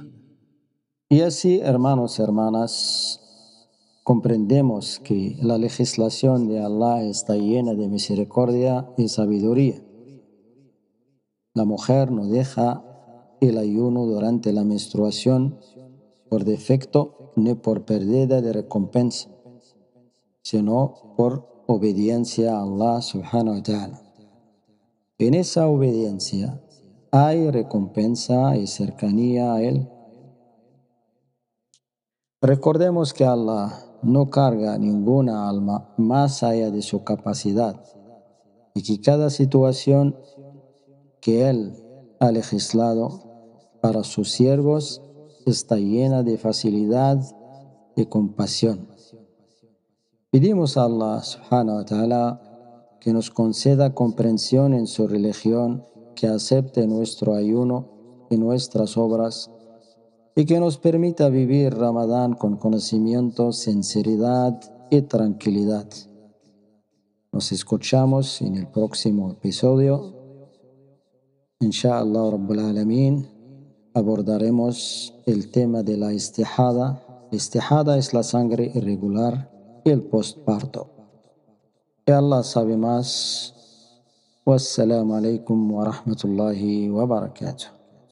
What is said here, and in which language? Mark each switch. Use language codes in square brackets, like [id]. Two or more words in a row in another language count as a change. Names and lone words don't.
[es] Y así, hermanos y hermanas, comprendemos que la legislación de Allah está llena de misericordia y sabiduría. La mujer no deja el ayuno durante la menstruación por defecto ni por pérdida de recompensa, sino por obediencia a Allah [ar] سبحانه وتعالى. [es] En esa obediencia hay recompensa y cercanía a Él. Recordemos que Allah no carga ninguna alma más allá de su capacidad y que cada situación que Él ha legislado para sus siervos está llena de facilidad y compasión. Pedimos a Allah [ar] سبحانه وتعالى [es] que nos conceda comprensión en su religión, que acepte nuestro ayuno y nuestras obras y que nos permita vivir Ramadán con conocimiento, sinceridad y tranquilidad. Nos escuchamos en el próximo episodio. [ar] إن شاء الله رب العالمين, [es] abordaremos el tema de la istihada. Istihada es la sangre irregular y el postparto. Y Allah sabe más. [ar] والسلام عليكم ورحمة الله وبركاته.